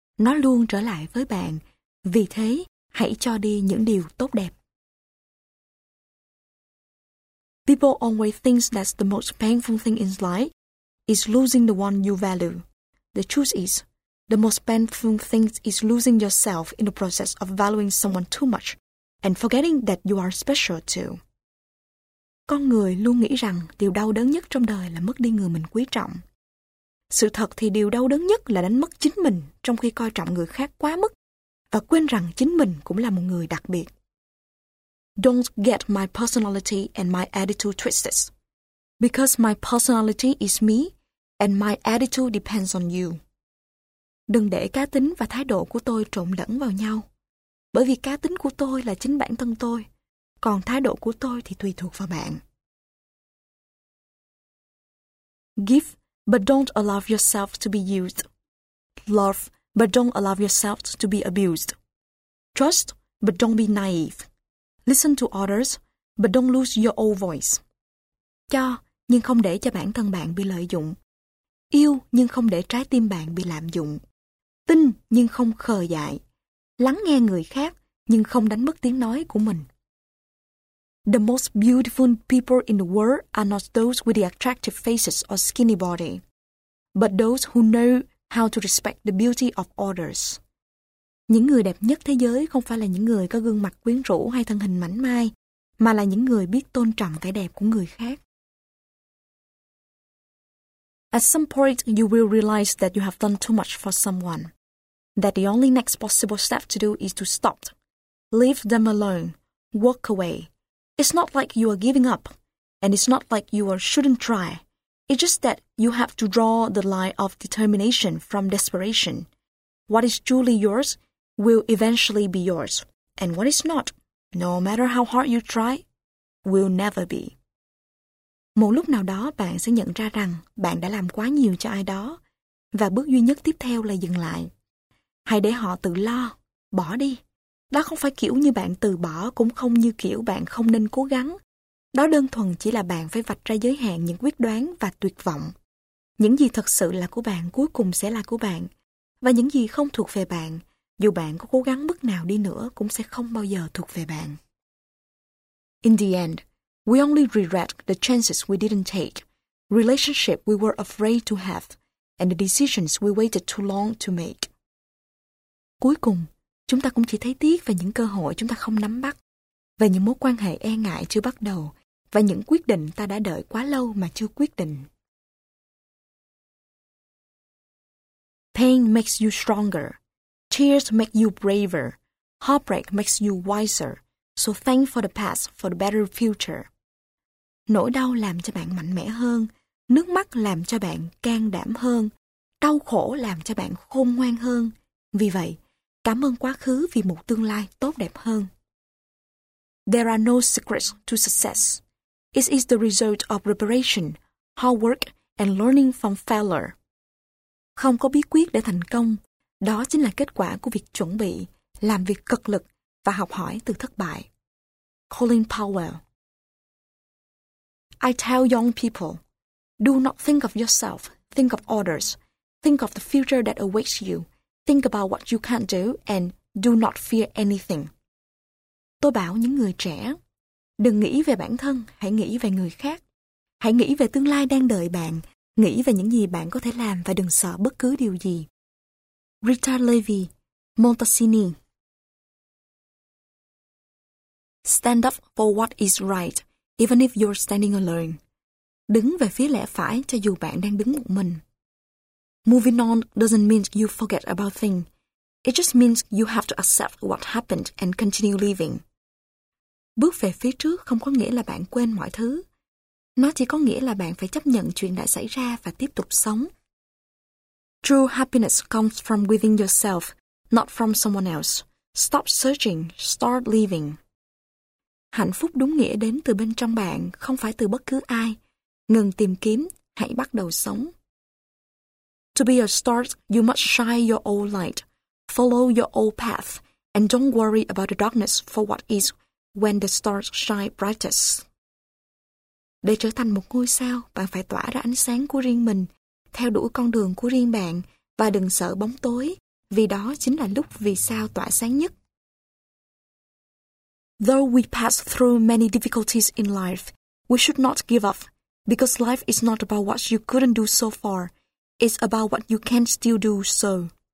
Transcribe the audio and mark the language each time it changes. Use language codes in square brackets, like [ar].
[vi] Nó luôn trở lại với bạn. Vì thế, hãy cho đi những điều tốt đẹp. [en] People always think that's the most painful thing in life is losing the one you value. The truth is, the most painful thing is losing yourself in the process of valuing someone too much and forgetting that you are special too. [vi] Con người luôn nghĩ rằng điều đau đớn nhất trong đời là mất đi người mình quý trọng. Sự thật thì điều đau đớn nhất là đánh mất chính mình trong khi coi trọng người khác quá mức và quên rằng chính mình cũng là một người đặc biệt. [en] Don't get my personality and my attitude twisted. Because my personality is me and my attitude depends on you. [vi] Đừng để cá tính và thái độ của tôi trộn lẫn vào nhau. Bởi vì cá tính của tôi là chính bản thân tôi. Còn thái độ của tôi thì tùy thuộc vào bạn. [en] Give, but don't allow yourself to be used. Love, but don't allow yourself to be abused. Trust, but don't be naive. Listen to others, but don't lose your own voice. [vi] Cho, nhưng không để cho bản thân bạn bị lợi dụng. Yêu, nhưng không để trái tim bạn bị lạm dụng. Tin, nhưng không khờ dại. Lắng nghe người khác, nhưng không đánh mất tiếng nói của mình. [en] The most beautiful people in the world are not those with the attractive faces or skinny body, but those who know how to respect the beauty of others. [vi] Những người đẹp nhất thế giới không phải là những người có gương mặt quyến rũ hay thân hình mảnh mai, mà là những người biết tôn trọng cái đẹp của người khác. [en] At some point, you will realize that you have done too much for someone, that the only next possible step to do is to stop, leave them alone, walk away. It's not like you are giving up, and it's not like you shouldn't try. It's just that you have to draw the line of determination from desperation. What is truly yours will eventually be yours, and what is not, no matter how hard you try, will never be. [vi] Một lúc nào đó bạn sẽ nhận ra rằng bạn đã làm quá nhiều cho ai đó, và bước duy nhất tiếp theo là dừng lại. Hãy để họ tự lo, bỏ đi. Đó không phải kiểu như bạn từ bỏ cũng không như kiểu bạn không nên cố gắng. Đó đơn thuần chỉ là bạn phải vạch ra giới hạn những quyết đoán và tuyệt vọng. Những gì thật sự là của bạn cuối cùng sẽ là của bạn. Và những gì không thuộc về bạn, dù bạn có cố gắng mức nào đi nữa cũng sẽ không bao giờ thuộc về bạn. [en] In the end, we only regret the chances we didn't take, relationship we were afraid to have, and the decisions we waited too long to make. [vi] Cuối cùng, chúng ta cũng chỉ thấy tiếc về những cơ hội chúng ta không nắm bắt, về những mối quan hệ e ngại chưa bắt đầu, và những quyết định ta đã đợi quá lâu mà chưa quyết định. [en] Pain makes you stronger. Tears make you braver. Heartbreak makes you wiser. So thank for the past for the better future. [vi] Nỗi đau làm cho bạn mạnh mẽ hơn. Nước mắt làm cho bạn can đảm hơn. Đau khổ làm cho bạn khôn ngoan hơn. Vì vậy, cảm ơn quá khứ vì một tương lai tốt đẹp hơn. [en] There are no secrets to success. It is the result of preparation, hard work, and learning from failure. [vi] Không có bí quyết để thành công. Đó chính là kết quả của việc chuẩn bị, làm việc cật lực và học hỏi từ thất bại. [en] Colin Powell. I tell young people, do not think of yourself, think of others, think of the future that awaits you. Think about what you can't do and do not fear anything. [vi] Tôi bảo những người trẻ, đừng nghĩ về bản thân, hãy nghĩ về người khác. Hãy nghĩ về tương lai đang đợi bạn, nghĩ về những gì bạn có thể làm và đừng sợ bất cứ điều gì. [en] Rita Levi, Montesini. Stand up for what is right, even if you're standing alone. [vi] Đứng về phía lẽ phải cho dù bạn đang đứng một mình. [en] Moving on doesn't mean you forget about things. It just means you have to accept what happened and continue living. [vi] Bước về phía trước không có nghĩa là bạn quên mọi thứ. Nó chỉ có nghĩa là bạn phải chấp nhận chuyện đã xảy ra và tiếp tục sống. [en] True happiness comes from within yourself, not from someone else. Stop searching, start living. [vi] Hạnh phúc đúng nghĩa đến từ bên trong bạn, không phải từ bất cứ ai. Ngừng tìm kiếm, hãy bắt đầu sống. [en] To be a star, you must shine your old light. Follow your old path, and don't worry about the darkness for what is when the stars shine brightest. [vi] Để trở thành một ngôi sao, bạn phải tỏa ra ánh sáng của riêng mình, theo đuổi con đường của riêng bạn và đừng sợ bóng tối, vì đó chính là lúc vì sao tỏa sáng nhất. [en] Though we pass through many difficulties in life, we should not give up, because life is not about what you couldn't do so far, it's about what you can still do so.